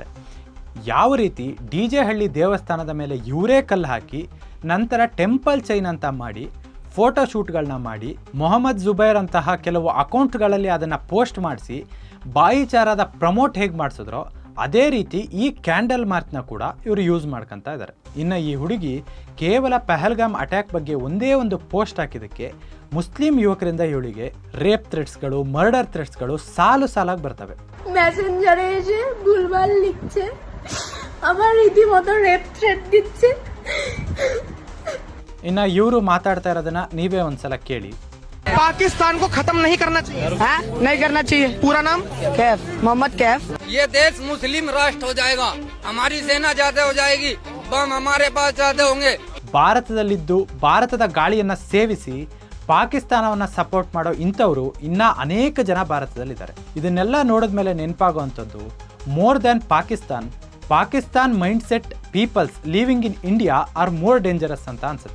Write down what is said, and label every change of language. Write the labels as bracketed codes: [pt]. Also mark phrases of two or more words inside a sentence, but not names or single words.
[kn] ಯಾವ ರೀತಿ DJ ಹಳ್ಳಿ ದೇವಸ್ಥಾನದ ಮೇಲೆ ಇವರೇ ಕಲ್ಲು ಹಾಕಿ ನಂತರ [en] temple chain [kn] ಅಂತ ಮಾಡಿ ಫೋಟೋಶೂಟ್ಗಳನ್ನ ಮಾಡಿ ಮೊಹಮ್ಮದ್ ಜುಬೈರ್ ಅಂತಹ ಕೆಲವು ಅಕೌಂಟ್ಗಳಲ್ಲಿ ಅದನ್ನು ಪೋಸ್ಟ್ ಮಾಡಿಸಿ ಬಾಯಿಚಾರದ ಪ್ರಮೋಟ್ ಹೇಗೆ ಮಾಡಿಸಿದ್ರೋ ಅದೇ ರೀತಿ ಈ [en] candle march [kn] ಕೂಡ ಇವರು ಯೂಸ್ ಮಾಡ್ಕೊತಾ ಇದ್ದಾರೆ. ಇನ್ನು ಈ ಹುಡುಗಿ ಕೇವಲ ಪಹಲ್ಗಾಮ್ ಅಟ್ಯಾಕ್ ಬಗ್ಗೆ ಒಂದೇ ಒಂದು ಪೋಸ್ಟ್ ಹಾಕಿದ್ದಕ್ಕೆ ಮುಸ್ಲಿಂ ಯುವಕರಿಂದ ಇವಳಿಗೆ [en] rape threats, murder threats [kn] ಸಾಲಾಗಿ ಬರ್ತವೆ. [bn] মেসেঞ্জারে এসে ভুলভাল লিখছে, আমার রীতিমতো [en] rape threat [bn] দিচ্ছে. [kn] ಇನ್ನು ಇವರು ಮಾತಾಡ್ತಾ ಇರೋದನ್ನ ನೀವೇ ಒಂದ್ಸಲ ಕೇಳಿ. [hi] पाकिस्तान को खत्म नहीं करना चाहिए. नहीं करना चाहिए. पूरा नाम कैफ, मोहम्मद कैफ. ये देश मुस्लिम राष्ट्र हो जाएगा, हमारी सेना ज्यादा हो जाएगी, बम हमारे पास ज्यादा होंगे. [kn] ಭಾರತದಲ್ಲಿದ್ದು ಭಾರತದ ಗಾಳಿಯನ್ನು ಸೇವಿಸಿ ಪಾಕಿಸ್ತಾನವನ್ನು ಸಪೋರ್ಟ್ ಮಾಡೋ ಇಂಥವರು ಇನ್ನೂ ಅನೇಕ ಜನ ಭಾರತದಲ್ಲಿದ್ದಾರೆ. ಇದನ್ನೆಲ್ಲ ನೋಡಿದ್ಮೇಲೆ ನೆನಪಾಗುವಂಥದ್ದು [en] more than Pakistan mindset peoples living in India are more dangerous [kn] ಅಂತ ಅನ್ಸುತ್ತೆ.